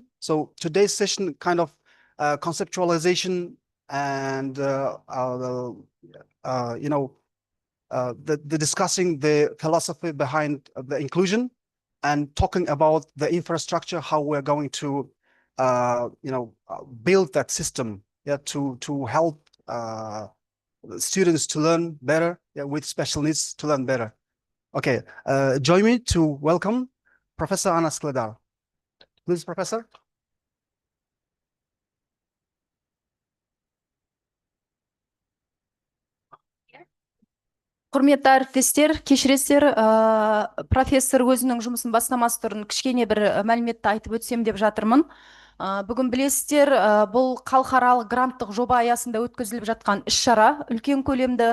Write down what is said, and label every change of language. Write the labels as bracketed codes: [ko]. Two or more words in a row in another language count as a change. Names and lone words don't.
[en] So today's session kind of conceptualization and the discussing the philosophy behind the inclusion and talking about the infrastructure, how we're going to build that system, to help students to learn better, with special needs to learn better. Okay, join me to welcome Professor Anna Skledar. Please, Professor. [kk] Құрметті әріптестер, кешіресіздер, профессор өзінің жұмысын бастамас тұрын кішкене бір мәліметті айтып өтсем деп жатырмын. Бүгін білесіздер, бұл халықаралық гранттық жоба аясында өткізіліп жатқан іс-шара, үлкен көлемді.